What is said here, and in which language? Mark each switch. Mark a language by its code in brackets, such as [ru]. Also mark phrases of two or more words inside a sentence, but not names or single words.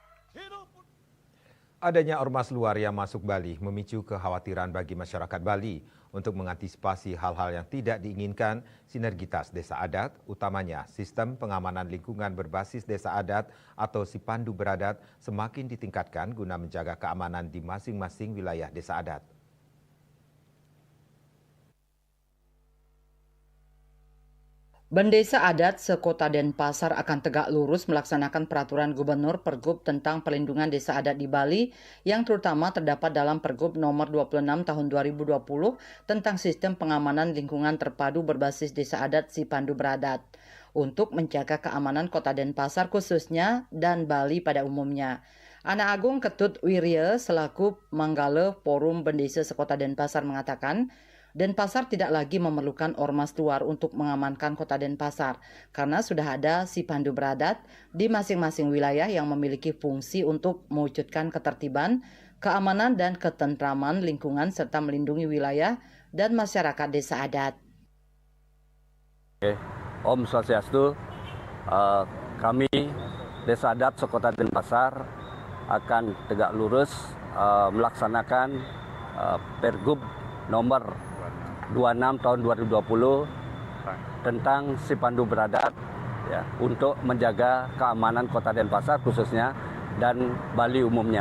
[id] Adanya ormas luar yang masuk Bali memicu kekhawatiran bagi masyarakat Bali. Untuk mengantisipasi hal-hal yang tidak diinginkan, sinergitas desa adat, utamanya sistem pengamanan lingkungan berbasis desa adat atau Sipandu Beradat, semakin ditingkatkan guna menjaga keamanan di masing-masing wilayah desa adat. Bendesa adat sekota Denpasar akan tegak lurus melaksanakan peraturan Gubernur Pergub tentang pelindungan desa adat di Bali yang terutama terdapat dalam Pergub nomor 26 tahun 2020 tentang sistem pengamanan lingkungan terpadu berbasis desa adat Sipandu Beradat untuk menjaga keamanan kota Denpasar khususnya dan Bali pada umumnya. Ana Agung Ketut Wirya selaku Manggala Forum Bendesa Sekota Denpasar mengatakan, Denpasar tidak lagi memerlukan ormas luar untuk mengamankan kota Denpasar karena sudah ada Sipandu Beradat di masing-masing wilayah yang memiliki fungsi untuk mewujudkan ketertiban, keamanan dan ketentraman lingkungan serta melindungi wilayah dan masyarakat desa adat. [sa] Om Swastiastu, [id] kami Desa Adat Sekota Denpasar akan tegak lurus melaksanakan Pergub nomor 26 tahun 2020 tentang Sipandu Beradat ya, untuk menjaga keamanan kota Denpasar khususnya dan Bali umumnya.